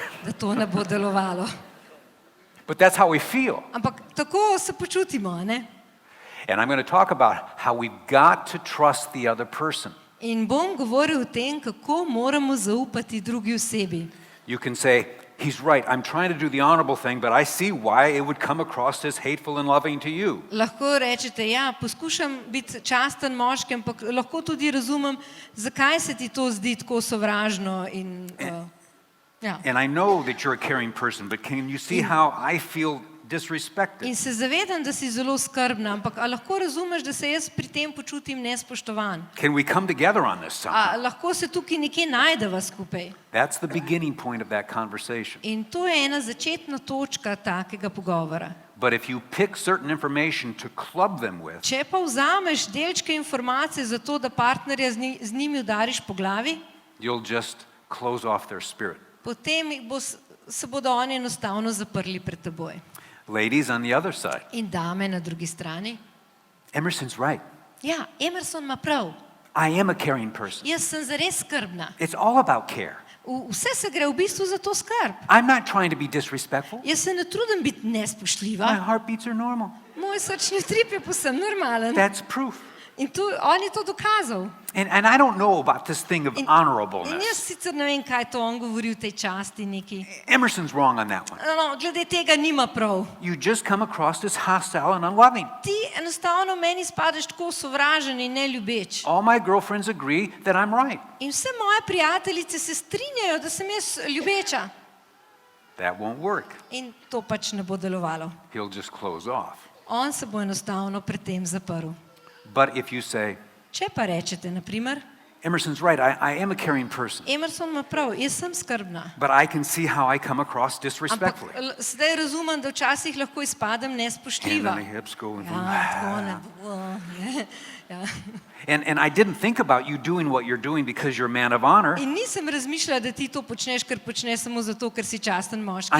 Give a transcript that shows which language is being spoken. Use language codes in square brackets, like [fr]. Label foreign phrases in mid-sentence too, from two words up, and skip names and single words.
[sl] da to ne bo delovalo. [en] But that's how we feel. [sl] Ampak tako se počutimo, a ne? [en] And I'm going to talk about how we've got to trust the other person. [sl] In bom govoril o tem, kako moramo zaupati drugi osebi. [en] You can say, he's right, I'm trying to do the honorable thing, but I see why it would come across as hateful and loving to you. [sl] Lahko rečete, ja, poskušam biti časten moški, ampak lahko tudi razumem, zakaj se ti to zdi tako sovražno in ja. [en] And I know that you're a caring person, but can you see how I feel disrespected? [sl] In se zavedam, da si zelo skrbna, ampak a lahko razumeš, da se jaz pri tem počutim nespoštovan? [en] Can we come together on this somehow? [sl] A lahko se tukaj nekje najdeva skupaj? [en] That's the beginning point of that conversation. [sl] In to je ena začetna točka takega pogovora. [en] But if you pick certain information to club them with, [sl] Če pa vzameš delčke informacije za to, da partnerja z njimi udariš po glavi, [en] you'll just close off their spirit. [sl] potem se bodo oni enostavno zaprli pred teboj. [en] Ladies on the other side, [sl] In dame na drugi strani. [en] Emerson's right. [sl] Ja, Emerson ima prav. [en] I am a caring person. [sl] Jaz sem zares skrbna. [en] It's all about care. [sl] Vse se gre v bistvu za to skrb. [en] I'm not trying to be disrespectful. [sl] Jaz se ne trudim biti [en] My [sl] nespoštljiva. [en] heartbeats are normal. [sl] Moj srčni utrip je povsem normalen. [en] That's proof. [sl] In on je to dokazal. [en] And I don't know about this thing of [sl] In jaz [en] honorableness. [sl] sicer ne vem, kaj to on govori v tej časti neki. [en] Emerson's wrong on that one. [sl] No, glede tega nima prav. [en] You just come across as hostile and unloving. [sl] Ti enostavno meni spadeš tako sovražen in neljubeč. [en] All my girlfriends agree that I'm right. [sl] In vse moje prijateljice se strinjajo, da sem jaz ljubeča. [en] That won't work. [sl] In to pač ne bo delovalo. [en] He'll just close off. [sl] On se bo enostavno pred tem zaprl. [en] But if you say, [sl] Če pa rečete, na primer, [en] Emerson's right, I am a caring person, [sl] Emerson ima prav, jaz sem skrbna. [en] but I can see how I come across [sl] Ampak [en] disrespectfully. [sl] zdaj razumem, da včasih lahko izpadem [en] And [sl] nespoštljiva. [en] then the hips go and [sl] Ja, tako ne. Ja. [en] And I didn't think about you doing what you're doing because you're a man of honor. [sl] In nisem razmišljala, da ti to počneš, ker počneš samo zato, ker si časten [en] I [sl] moški.